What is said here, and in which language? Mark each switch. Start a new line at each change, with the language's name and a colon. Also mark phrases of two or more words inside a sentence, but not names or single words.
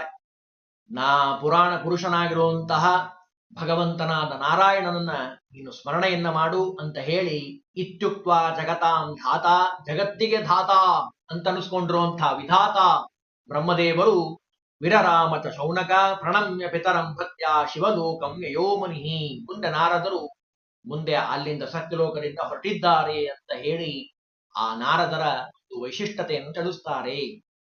Kannada: ಪುರಾಣ ಪುರುಷನಾಗಿರುವಂತಹ ಭಗವಂತನಾದ ನಾರಾಯಣನನ್ನ ನೀನು ಸ್ಮರಣೆಯನ್ನ ಮಾಡು ಅಂತ ಹೇಳಿ,
Sanskrit: ಇತ್ಯುಕ್ತ ಜಗತಾಂ ಧಾತ,
Kannada: ಜಗತ್ತಿಗೆ ಧಾತ ಅಂತ ಅನಿಸ್ಕೊಂಡಿರುವಂತಹ ವಿಧಾತ ಬ್ರಹ್ಮದೇವರು
Sanskrit: ವಿರರಾಮತ ಶೌನಕ ಪ್ರಣಮ್ಯ ಪಿತರಂ ಭಕ್ತ್ಯ ಶಿವಲೋಕಂ ಯಯೋಮನಿ.
Kannada: ಮುಂದೆ ನಾರದರು ಮುಂದೆ ಅಲ್ಲಿಂದ ಸತ್ಯಲೋಕದಿಂದ ಹೊರಟಿದ್ದಾರೆ ಅಂತ ಹೇಳಿ ಆ ನಾರದರ ಒಂದು ವೈಶಿಷ್ಟ್ಯತೆಯನ್ನು ತಿಳಿಸ್ತಾರೆ.